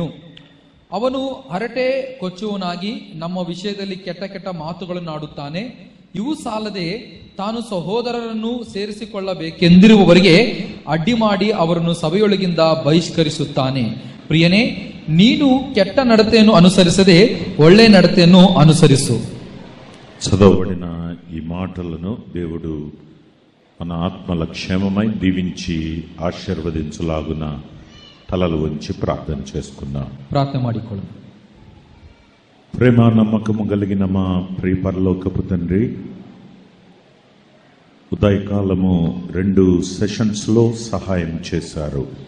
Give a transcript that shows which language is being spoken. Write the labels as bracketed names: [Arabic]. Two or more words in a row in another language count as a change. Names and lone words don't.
[Kannada] ಅವನು ಹರಟೆ ಕೊಚ್ಚುವನಾಗಿ ನಮ್ಮ ವಿಷಯದಲ್ಲಿ ಕೆಟ್ಟ ಕೆಟ್ಟ ಮಾತುಗಳನ್ನು ಆಡುತ್ತಾನೆ. ಇವು ಸಾಲದೆ ತಾನು ಸಹೋದರರನ್ನು ಸೇರಿಸಿಕೊಳ್ಳಬೇಕೆಂದಿರುವವರಿಗೆ ಅಡ್ಡಿ ಮಾಡಿ ಅವರನ್ನು ಸಭೆಯೊಳಗಿಂದ ಬಹಿಷ್ಕರಿಸುತ್ತಾನೆ. ಪ್ರಿಯನೇ, ನೀನು ಕೆಟ್ಟ ನಡತೆಯನ್ನು ಅನುಸರಿಸದೆ ಒಳ್ಳೆ ನಡತೆಯನ್ನು ಅನುಸರಿಸು. [Telugu] చదవబడిన ఈ మాటలను దేవుడు మన ఆత్మల క్షేమమై దీవించి ఆశీర్వదించులాగున తలలు వంచి ప్రార్థన చేసుకుందాం. [Kannada] ప్రార్థన ಮಾಡಿಕೊಳ್ಳೋಣ. [Telugu] ప్రేమ నమ్మకము కలిగిన మా ప్రియ పరలోకపు తండ్రి, ఉదయకాలము 2 సెషన్స్లో సహాయం చేశారు.